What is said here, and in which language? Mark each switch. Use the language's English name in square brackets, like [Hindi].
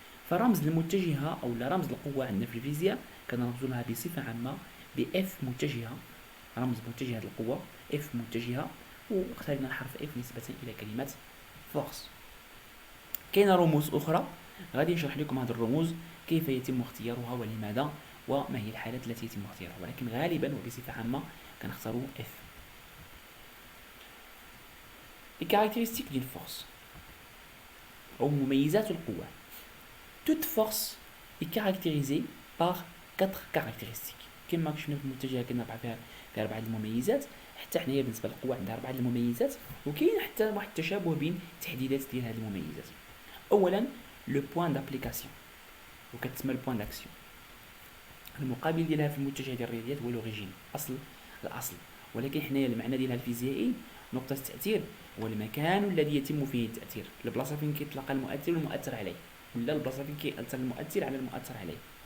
[Arabic] فرمز المتجهة أو رمز القوة عندنا في الفيزياء كنرمزوا لها بصفة عامة بإف متجهة، رمز متجهة القوة إف متجهة، واخترنا الحرف إف نسبة إلى كلمة فورس. كاين رموز أخرى غادي نشرح لكم هذه الرموز كيف يتم اختيارها ولماذا وما هي الحالات التي يتم اختيارها، ولكن غالبا وبصفة عامة كنختاروا F. [French] Les caractéristiques d'une force [Arabic] أو مميزات القوة. [French] Toute force est caractérisée par 4 caractéristiques. [Arabic] كما شفنا في المتجهة كنا فيها 4 المميزات، حتى حنايا بالنسبة للقوة عندها 4 المميزات، وكاين حتى واحد التشابه بين التحديدات ديال هذه المميزات. أولا لو بوين دابليكاسيون، وكتسمى البوين داكسيون. المقابل ديالها في المتجه ديال الرياضيات هو لوريجين، الأصل، ولكن حنايا المعنى ديالها الفيزيائي نقطة التأثير هو المكان الذي يتم فيه التأثير، البلاصة فين كيطلق المؤثر والمؤثر عليه، ولا البلاصة فين كيأثر المؤثر على المؤثر عليه.